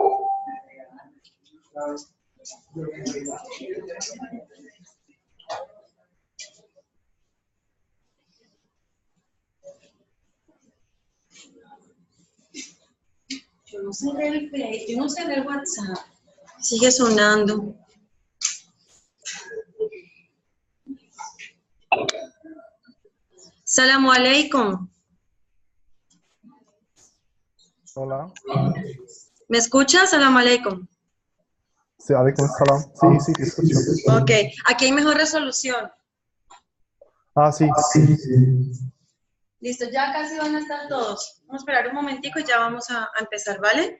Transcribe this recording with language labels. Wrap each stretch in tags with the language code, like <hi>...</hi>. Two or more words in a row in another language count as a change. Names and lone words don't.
<es>Yo no cerré el Face, yo no cerré el WhatsApp. Sigue sonando.</es> <ar>السلام عليكم.</ar> <es>Hola. ¿Me escuchas?</es> <ar>السلام عليكم. Sí, عليكم السلام.</ar> <es>Sí, te escucho. Ok, aquí hay mejor resolución. Sí. Listo, ya casi van a estar todos. Vamos a esperar un momentico y ya vamos a empezar, ¿vale?</es>